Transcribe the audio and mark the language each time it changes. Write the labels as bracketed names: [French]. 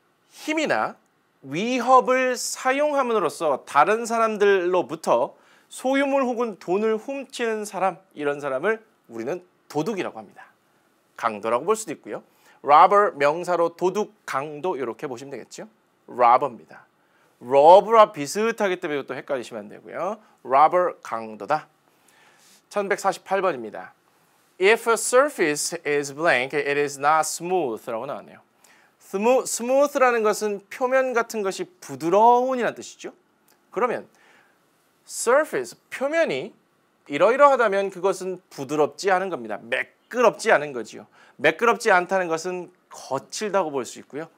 [Korean] 힘이나 위협을 사용함으로써 다른 사람들로부터 소유물 혹은 돈을 훔치는 사람, 이런 사람을 우리는 도둑이라고 합니다. 강도라고 볼 수도 있고요. robber 명사로 도둑, 강도 이렇게 보시면 되겠죠. robber입니다. robber와 비슷하기 때문에 또 헷갈리시면 안 되고요. robber 강도다. 1148번입니다. [English] If a surface is blank, it is not smooth [Korean] 라고 나왔네요. smooth라는 것은 표면 같은 것이 부드러운이라는 뜻이죠. 그러면 surface, 표면이 이러이러하다면 그것은 부드럽지 않은 겁니다. 매끄럽지 않은 거지요. 매끄럽지 않다는 것은 거칠다고 볼 수 있고요.